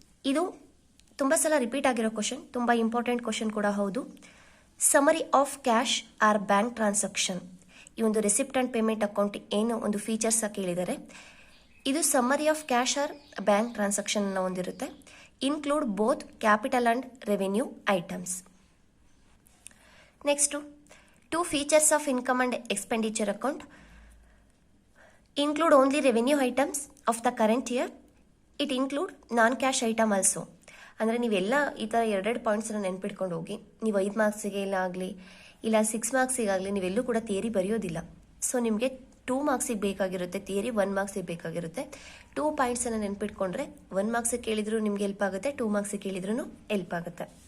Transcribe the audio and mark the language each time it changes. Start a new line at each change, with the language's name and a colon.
Kannada: ಇದು ತುಂಬ ಸಲ ರಿಪೀಟ್ ಆಗಿರೋ ಕ್ವಶನ್, ತುಂಬ ಇಂಪಾರ್ಟೆಂಟ್ ಕ್ವಶನ್ ಕೂಡ ಹೌದು.
English: Summary of cash or bank transaction.
Kannada: ಈ ಒಂದು ರಿಸಿಪ್ಟ್ ಆ್ಯಂಡ್ ಪೇಮೆಂಟ್ ಅಕೌಂಟ್ ಏನು ಒಂದು ಫೀಚರ್ಸ್ ಕೇಳಿದ್ದಾರೆ, ಇದು summary of cash or bank transaction ಅನ್ನು ಹೊಂದಿರುತ್ತೆ.
English: include both capital and revenue items. Next, 2 features of income and expenditure account. Include only revenue items of the current year. It include non-cash item also.
Kannada: ಅಂದರೆ ನೀವೆಲ್ಲ ಈ ಥರ 2 ಪಾಯಿಂಟ್ಸನ್ನು ನೆನ್ಪಿಟ್ಕೊಂಡು ಹೋಗಿ. ನೀವು 5 ಮಾರ್ಕ್ಸಿಗೆ ಇಲ್ಲ ಆಗಲಿ, ಇಲ್ಲ 6 ಮಾರ್ಕ್ಸಿಗಾಗಲಿ ನೀವೆಲ್ಲೂ ಕೂಡ ಥಿಯರಿ ಬರೆಯೋದಿಲ್ಲ. ಸೊ ನಿಮಗೆ 2 ಮಾರ್ಕ್ಸಿಗೆ ಬೇಕಾಗಿರುತ್ತೆ ಥಿಯರಿ, 1 ಮಾರ್ಕ್ಸಿಗೆ ಬೇಕಾಗಿರುತ್ತೆ. 2 ಪಾಯಿಂಟ್ಸನ್ನು ನೆನ್ಪಿಟ್ಕೊಂಡ್ರೆ 1 ಮಾರ್ಕ್ಸಿಗೆ ಕೇಳಿದ್ರು ನಿಮಗೆ ಹೆಲ್ಪ್ ಆಗುತ್ತೆ, 2 ಮಾರ್ಕ್ಸಿಗೆ ಕೇಳಿದ್ರೂ ಹೆಲ್ಪ್ ಆಗುತ್ತೆ.